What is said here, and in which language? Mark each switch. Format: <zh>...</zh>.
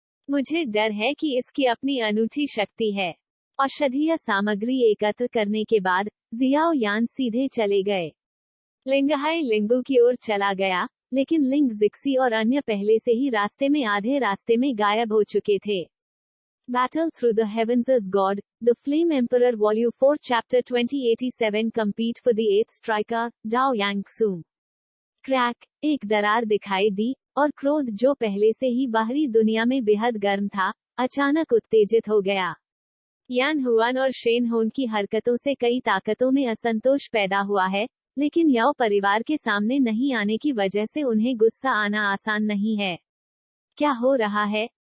<hi>मुझे डर है कि इसकी अपनी अनूठी शक्ति है। औषधीय सामग्री एकत्र करने के बाद जियाओ यान सीधे चले गए। लिंगहाई लिंगू की ओर चला गया, लेकिन लिंग जिक्सी और अन्य पहले से ही रास्ते में आधे रास्ते में गायब हो चुके थे।</hi> <en>Battle Through the Heavens as God, The Flame Emperor Volume 4 Chapter 2087 Compete for the 8th Striker, Dao Yangsu।</en> <hi>Crack, एक दरार दिखाई दी, और क्रोध जो पहले से ही बाहरी दुनिया में बेहद गर्म था, अचानक उत्तेजित हो गया। यान हुआन और शेन होन की हरकतों से कई ताकतों में असंतोष पैदा हुआ है, लेकिन याओ परिवार के सामने नहीं आने की वजह से उन्हें गुस्सा आना आसान नहीं है। क्या हो रहा है?</hi>